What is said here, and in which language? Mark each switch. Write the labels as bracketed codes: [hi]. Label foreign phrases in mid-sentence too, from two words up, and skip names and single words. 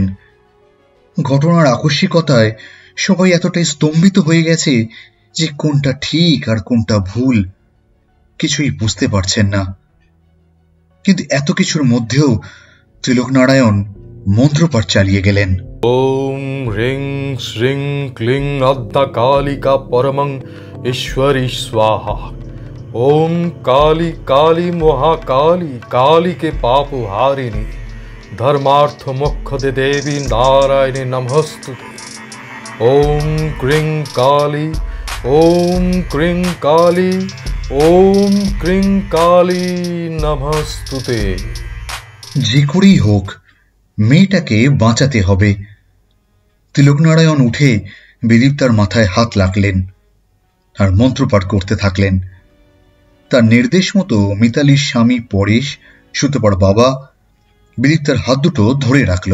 [bn] ঘটনার আকস্মিকতায় সবাই এতটাই স্তম্ভিত হয়ে গেছে যে কোনটা ঠিক আর কোনটা ভুল কিছুই বুঝতে পারছেন না। কিন্তু এত কিছুর মধ্যেও তিলকনারায়ণ মন্ত্রপাঠ চালিয়ে গেলেন। [sa] ওম হ্রিং শ্রিং ক্লিং আদ্যা কালিকা পরমং ঈশ্বরী স্বাহা। ओम काली काली महाकाली काली के पाप हारिणी धर्मार्थ मोक्ष दे देवी नारायणी नमस्तुते। ओम क्रीं काली ओम क्रीं काली ओम क्रीं काली नमस्तुते। [bn] যে করেই হোক মেয়েটাকে বাঁচাতে হবে। তিলকনারায়ণ উঠে বিদীপ্তার মাথায় হাত লাগলেন আর মন্ত্রপাঠ করতে থাকলেন। তার নির্দেশ মতো মিতালির স্বামী পরেশ, সুতপার বাবা বিদীপ্তার হাত দুটো ধরে রাখল।